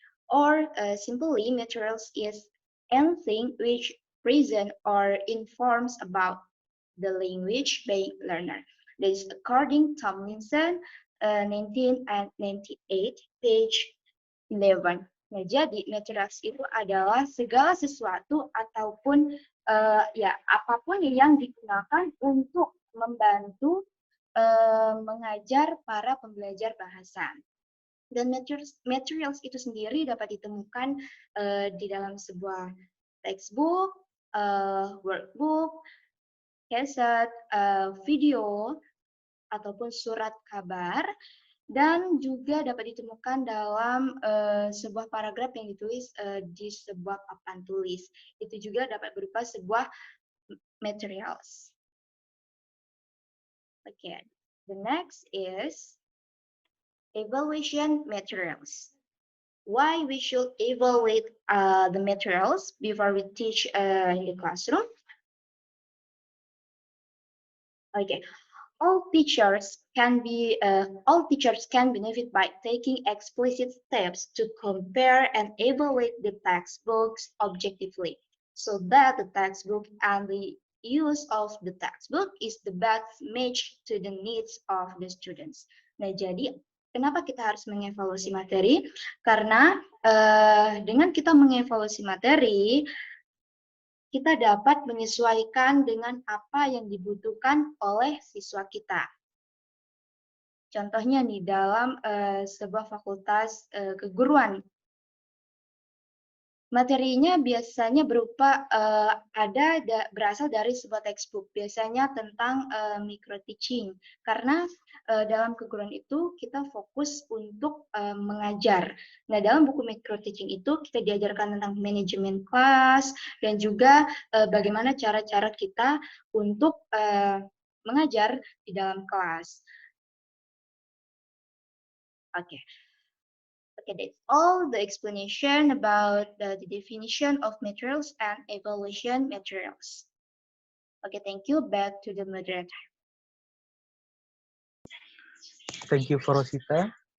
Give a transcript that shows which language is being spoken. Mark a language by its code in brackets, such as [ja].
[en] Or simply materials is anything which present or informs about the language by learner. That is according Tomlinson, 1998, page 11. [id] Nah, jadi materials itu adalah segala sesuatu ataupun apapun yang digunakan untuk membantu mengajar para pembelajar bahasa. Dan materials itu sendiri dapat ditemukan di dalam sebuah textbook, workbook, cassette, video, ataupun surat kabar, dan juga dapat ditemukan dalam sebuah paragraf yang ditulis di sebuah papan tulis. Itu juga dapat berupa sebuah materials. [en] Okay, the next is evaluation materials. Why we should evaluate the materials before we teach in the classroom? Okay, all teachers can benefit by taking explicit steps to compare and evaluate the textbooks objectively, so that the textbook and the use of the textbook is the best match to the needs of the students. [id] Nah, jadi kenapa kita harus mengevaluasi materi? Karena dengan kita mengevaluasi materi, kita dapat menyesuaikan dengan apa yang dibutuhkan oleh siswa kita. Contohnya nih, dalam sebuah fakultas keguruan, materinya biasanya berupa berasal dari sebuah textbook, biasanya tentang micro teaching, karena dalam keguruan itu kita fokus untuk mengajar. Nah, dalam buku micro teaching itu kita diajarkan tentang manajemen kelas dan juga bagaimana cara-cara kita untuk mengajar di dalam kelas. Oke. [en] Okay, that's all the explanation about the definition of materials and evaluation materials. Okay, thank you. Back to the moderator. Thank you for Rosita.